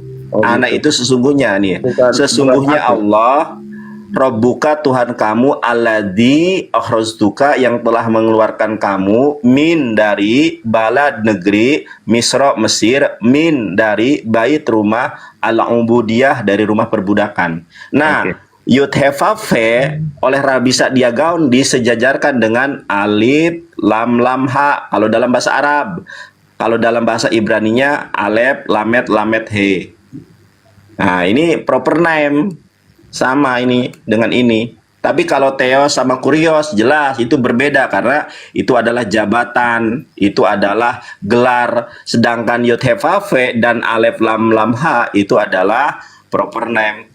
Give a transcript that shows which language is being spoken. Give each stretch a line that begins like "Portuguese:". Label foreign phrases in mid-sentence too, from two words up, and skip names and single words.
Indonesian: Ana itu sesungguhnya nih. Sesungguhnya Allah, Rabbuka, Tuhan kamu,
Arabic: الذي أخرجتك,
Indonesian: yang telah mengeluarkan kamu, min dari balad negeri Misra, Mesir, min dari bait rumah, al-ubudiyah, dari rumah perbudakan. Nah, Yud Hefafe oleh Rabi Sa'dia Gaon disejajarkan dengan alif, lam, lam, ha kalau dalam bahasa Arab. Kalau dalam bahasa Ibraninya alef, lamet, lamet, he. Nah, ini
English: proper name.
Indonesian: Sama ini dengan ini. Tapi kalau Theos sama Kurios jelas itu berbeda, karena itu adalah jabatan, itu adalah gelar. Sedangkan Yud Hefafe dan alef, lam, lam, ha itu adalah
English: proper name.